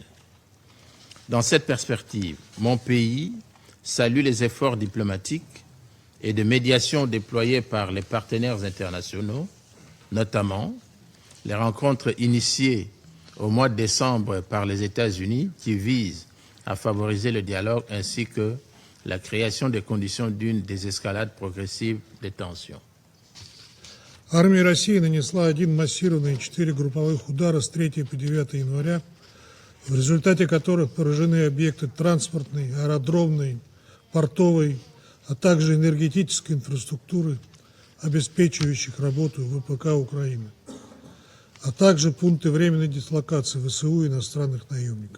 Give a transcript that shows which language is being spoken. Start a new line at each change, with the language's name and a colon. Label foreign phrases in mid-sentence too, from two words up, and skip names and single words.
French: Dans cette perspective, mon pays salue les efforts diplomatiques et de médiation déployés par les partenaires internationaux, notamment les rencontres initiées au mois de décembre par les États-Unis qui visent à favoriser le dialogue ainsi que la création des conditions d'une désescalade progressive des tensions.
Russian: Армия России нанесла один массированный и 4 групповых удара с 3 по 9 января, в результате которых поражены объекты транспортной, аэродромной, портовой, а также энергетической инфраструктуры, обеспечивающих работу ВПК Украины, а также пункты временной дислокации ВСУ и иностранных наемников.